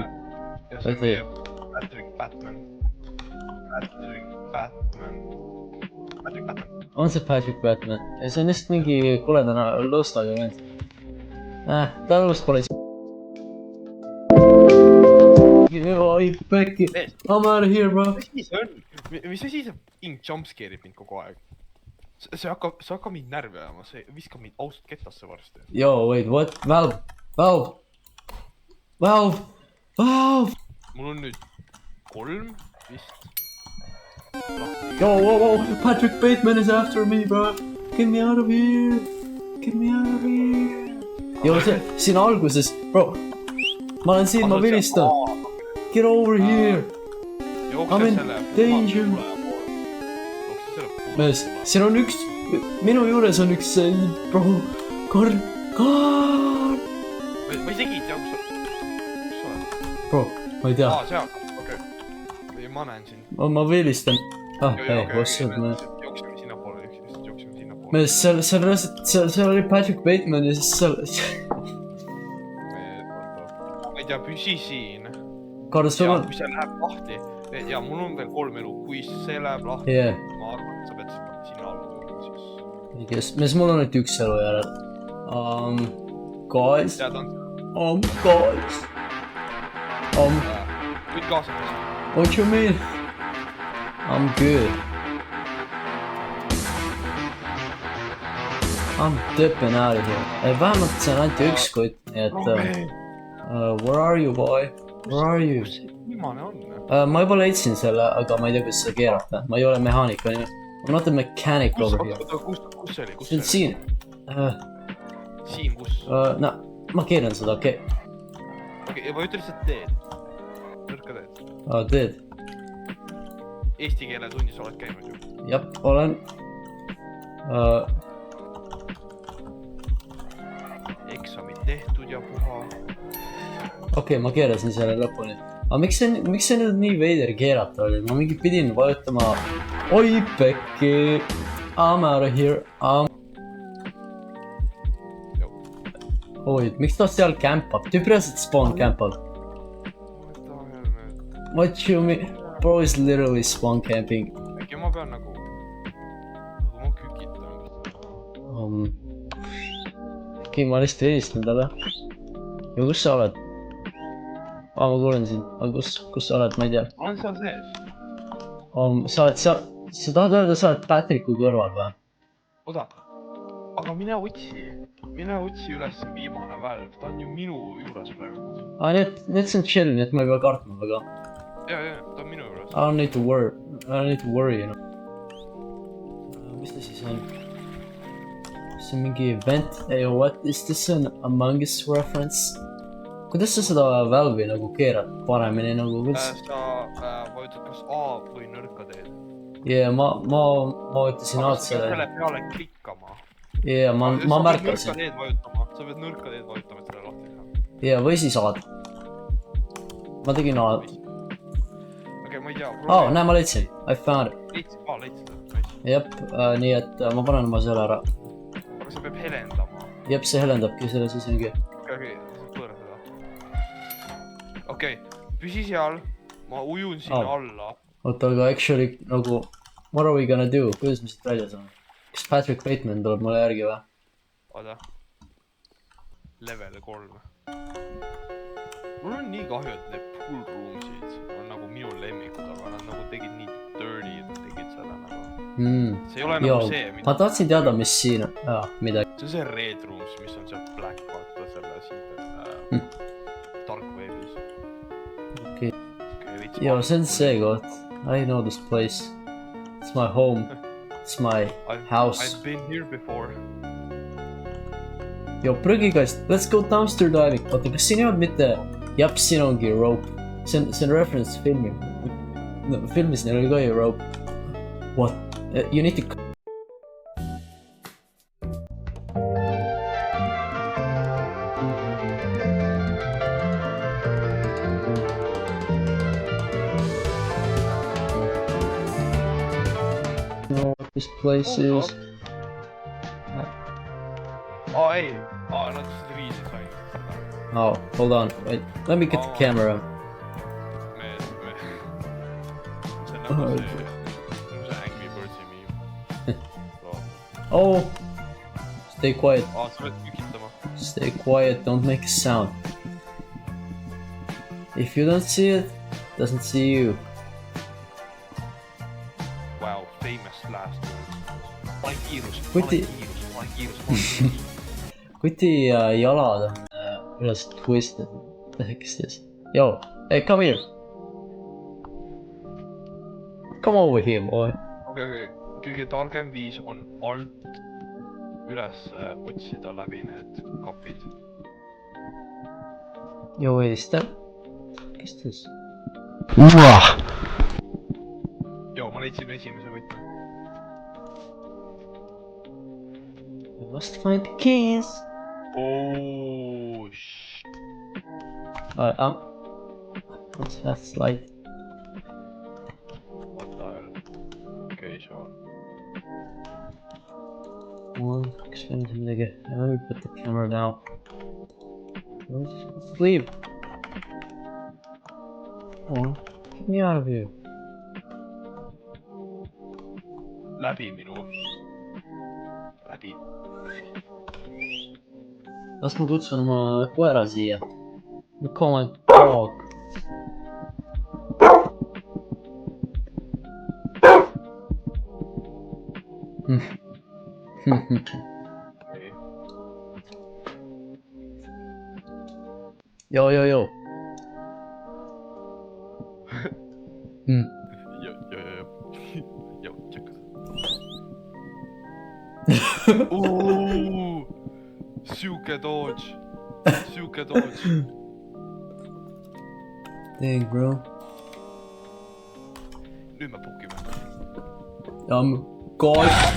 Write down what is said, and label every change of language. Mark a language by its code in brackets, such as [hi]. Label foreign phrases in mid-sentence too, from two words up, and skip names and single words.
[et] Ja see on meie Patrick Batman. On see Patrick Batman? Ja see on lihtsalt mingi kuledana lõstaga vend. Ta lõust pole isi. Oi, pekki. [en] I'm out of here, bro. [et] Mis asi see ing jumpscare'ib mind kogu aeg? See hakkab mind närvi ajama, see viskab mind ausalt ketasse varsti. [en] Yo, wait, what? Valve! [et] Mul on nüüd 3 vist. [en] Yo, Patrick Bateman is after me, bro. Get me out of here. [et] Yo, siin alguses, bro. Ma olen siin, ma vilistan. [en] Get over here. I'm in danger. [et] Mees, siin on üks, minu juures on üks, bro, Karl. Ma isegi ei tea, kus sa oled. Bro, ma ei tea. Seal, okei. Ma näen sind. Ma vilistan. Hei, [en] what's up, man? [et] Jooksime sinnapoole. Mees, seal oli Patrick Bateman ja siis seal... Ma ei tea, püsi siin. Karl, sul on... Kui see läheb lahti, ja mul on veel 3 elu, kui see läheb lahti, ma arvan, et sa pead sinna alla tulema siis. Mees, mul on nüüd üks elu järel. [en] Guys? Guys? [et] Võid kaasata. [en] What you mean? I'm good. I'm dipping out of here. [et] Vähemalt see on ainult üks kutt, nii et... [en] Where are you, boy? Where are you? [et] Kus see viimane on? Ma juba leidsin selle, aga ma ei tea, kuidas seda keerata. Ma ei ole mehaanik, on ju. [en] I'm not a mechanic over here. [et] Kus see oli? See on siin. Siin, kus? No, ma keeran seda, okei. Okei, ma ütle lihtsalt teed. Nõrka teed. Teed. Eesti keele tunnis oled käinud ju? Jep, olen. Eksamid tehtud ja puha. Okei, ma keerasin selle lõpuni. Aga miks see nüüd nii veider keerata oli? Ma mingi pidin vajutama... Oi, pekki! [en] I'm out of here. [et] Oi, miks ta seal campab? Tüüp reaalselt spawn campab. [en] What you mean? Bro is literally spawn camping. [et] Äkki ma pean nagu ma kükitan. Okei, ma lihtsalt helistan talle. ja kus sa oled? Ma kuulen sind, aga kus sa oled, ma ei tea. on seal sees. Sa oled seal, sa tahad öelda, sa oled Patricku kõrval või? oota, aga mine otsi üles viimane välv, ta on ju minu juures praegu. Need see on chill, nii et ma ei pea kartma väga. ja, ta on minu juures. [en] I don't need to worry, you know. [et] Mis ta siis on? See on mingi event, [en] hey, what is this an Among Us reference? [et] Kuidas sa seda valve'i nagu keerad paremini nagu, kuidas? sa vajutad kas A või nõrka teed. Yeah, ma vajutasin A-d selle peale klikkama. Yeah, ma märkasin. sa pead nõrka teed vajutama, et selle lahti teha. Yeah, või siis A-d. Ma tegin A-d. okei, ma ei tea. Näe, ma leidsin. I found it. leidsid. Jep, nii et ma panen oma selle ära. aga sa peab helendama. Jep, see helendabki selle sisengi. okei, pööra seda. okei, püsi seal. ma ujun sinna alla. oota, aga actually nagu, [en] what are we gonna do? [et] Kuidas me siit välja saame? Kas Patrick Bateman tuleb mulle järgi või? oota. Level 3. mul on nii kahju, et need pool roomsid on nagu minu lemmikud, aga nad nagu tegid nii dirty, et tegid selle nagu. see ei ole nagu see, mida... ma tahtsin teada, mis siin on. Midagi. see on see [en] red rooms, [et] mis on seal black, vaata selle siin dark wave'is. okei. Joo, see on see koht. [en] I know this place. It's my home. It's my house. I've been here before. [et] Joo, prügikast. [en] Let's go dumpster diving. [et] oota, kas siin ei olnud mitte... Jep, siin ongi rope. See on reference filmi. No, filmis neil oli ka ju rope. [en] What? You need to... know what this place is. [et] ei. Nad riisid said seda. [en] Oh, hold on. Wait, let me get the camera. [et] see on nagu see Angry Birds'i meme. [en] Oh! Stay quiet. [et] sa pead kükitama. [en] Stay quiet, don't make a sound. If you don't see it, doesn't see you. Wow, famous last words. [et] Pane kiirus. Kuti jalad on üles twisted. Kes siis? [en] Yo, hey, come here. Come over here, boy. [et] okei. kõige targem viis on alt üles otsida läbi need kapid. [en] Yo, wait, is that... Kes this? [et] Joo, ma leidsin esimese võtme. [en] We must find the keys. Oh, shh. What's that slide? What the hell? Okay, sure. [et] Kas me nüüd midagi... [en] Let me put the camera down. Let's leave. Oh, get me out of here. [et] Läbi minu. Läbi. Las ma kutsun oma koera siia. [en] Call my dog. Yo. Yo. Yo, check. [et] Siuke dodge. [en] Dang, bro. [et] Nüüd me pukime. [en] God.